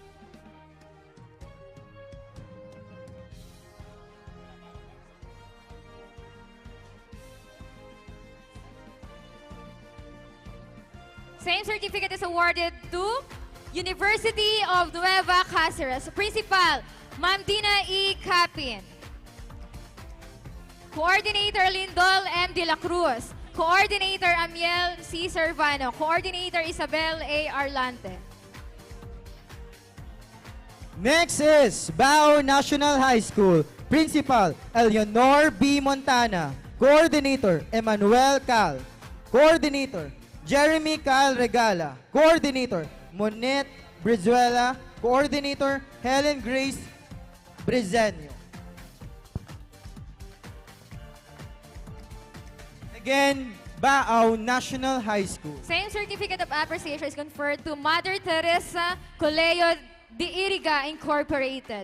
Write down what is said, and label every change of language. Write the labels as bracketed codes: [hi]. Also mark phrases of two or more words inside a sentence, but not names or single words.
[en] Same certificate is awarded to University of Nueva Cáceres. Principal, Ma'am Dina E. Capin. Coordinator, Lindol M. De La Cruz. Coordinator, Amiel C. Servano. Coordinator, Isabel A. Arlante. Next is Bao National High School. Principal, Eleanor B. Montana. Coordinator, Emmanuel Cal. Coordinator, Jeremy Cal Regala. Coordinator, Monet Brizuela. Coordinator, Helen Grace Brezenio. Again, Bao National High School. Same certificate of appreciation is conferred to Mother Teresa Coleo de Iriga Incorporated.